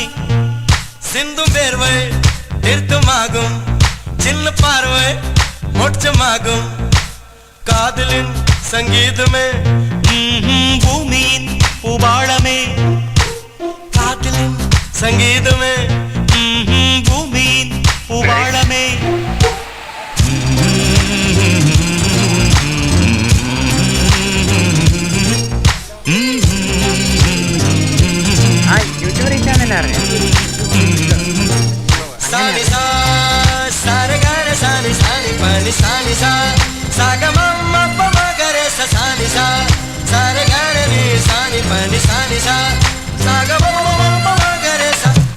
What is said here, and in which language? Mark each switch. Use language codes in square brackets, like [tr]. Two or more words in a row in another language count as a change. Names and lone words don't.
[ta] சிந்தும் வேர்வை தீர்த்தமாகும், சின்ன பார்வை மோட்சமாகும். காதலின் சங்கீதமே பூமியின் பூபாளமே. காதலின் சங்கீதமே பூமியின் பூபாளமே. [ml] യൂട്യൂബ് റീച്ചാണെന്നല്ലേ അറിയാം. സാനി സാ സാരഗര സാനി സാനി പനി സാനി സാ സാഗമമ്മ പമഗരെ സാനി സാ സാരഗര നീ സാനി പനി സാനി സാ സാഗമമ്മ പമഗരെ സാ.